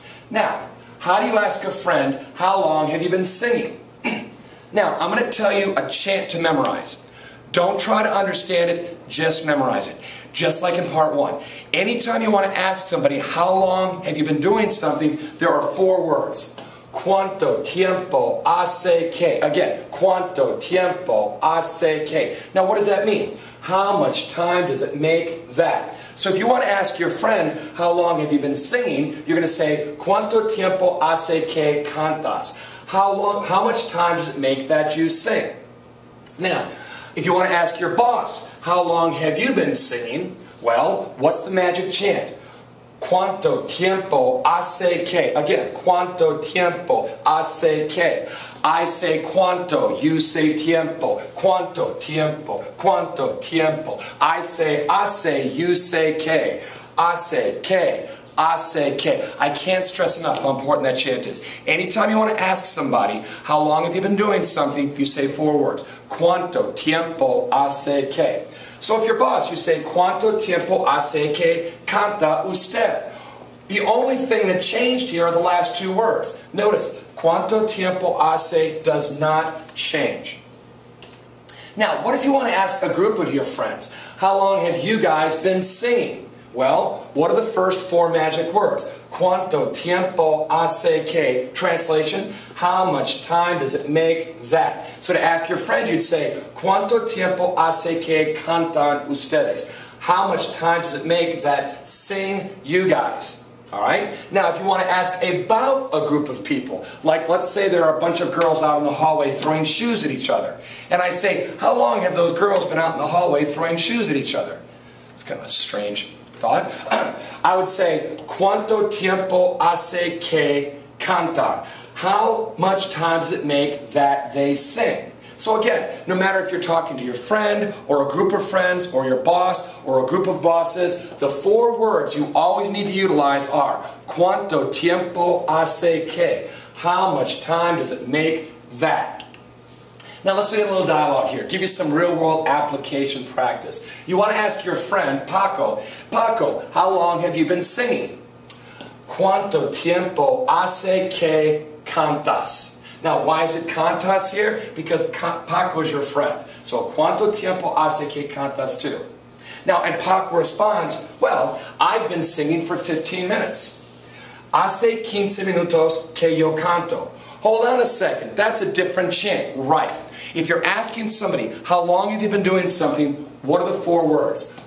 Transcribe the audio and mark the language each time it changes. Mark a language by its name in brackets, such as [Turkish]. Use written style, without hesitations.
[English] Now, how do you ask a friend, how long have you been singing? Now, I'm going to tell you a chant to memorize. Don't try to understand it, just memorize it. Just like in part 1. Anytime you want to ask somebody, how long have you been doing something, there are 4 words. [Spanish] Cuánto tiempo hace que. [English] Again, [Spanish] cuánto tiempo hace que. [English] Now, what does that mean? How much time does it make that? So if you want to ask your friend, how long have you been singing, you're going to say, [Spanish] cuánto tiempo hace que cantas. [English] How much time does it make that you sing? Now, if you want to ask your boss, how long have you been singing? Well, what's the magic chant? [Spanish] Cuánto tiempo hace que. [English] Again, [Spanish] cuánto tiempo hace que. [English] I say [Spanish] cuánto, [English] you say [Spanish] tiempo. Cuánto tiempo, cuánto tiempo. [English] I say [Spanish] hace, [English] you say [Spanish] que. Hace que, hace que. [English] I can't stress enough how important that chant is. Anytime you want to ask somebody, how long have you been doing something, you say 4 words. [Spanish] Cuánto tiempo hace que. [English] So if your boss, you say, [Spanish] ¿Cuánto tiempo hace que canta usted? [English] The only thing that changed here are the last 2 words. Notice, [Spanish] ¿Cuánto tiempo hace [English] does not change. Now, what if you want to ask a group of your friends, how long have you guys been singing? Well, what are the first 4 magic words? [Spanish] ¿Cuánto tiempo hace que? [English] Translation, how much time does it make that? So to ask your friend, you'd say, [Spanish] ¿Cuánto tiempo hace que cantan ustedes? [English] How much time does it make that sing you guys? Alright? Now, if you want to ask about a group of people, like let's say there are a bunch of girls out in the hallway throwing shoes at each other. And I say, how long have those girls been out in the hallway throwing shoes at each other? It's kind of a strange thought. I would say, [Spanish] ¿Cuánto tiempo hace que cantan? [English] How much time does it make that they sing? So again, no matter if you're talking to your friend, or a group of friends, or your boss, or a group of bosses, the 4 words you always need to utilize are [Spanish] ¿Cuánto tiempo hace que? [English] How much time does it make that? Now let's get a little dialogue here. Give you some real-world application practice. You want to ask your friend, Paco, Paco, how long have you been singing? [Spanish] ¿Cuánto tiempo hace que cantas? [English] Now, why is it cantas here? Because Paco is your friend. [Spanish] So, ¿Cuánto tiempo hace que cantas too? [English] Now, and Paco responds, well, I've been singing for 15 minutes. [Spanish] Hace 15 minutos que yo canto. [English] Hold on a second, that's a different chant. Right. If you're asking somebody, how long have you been doing something, what are the 4 words?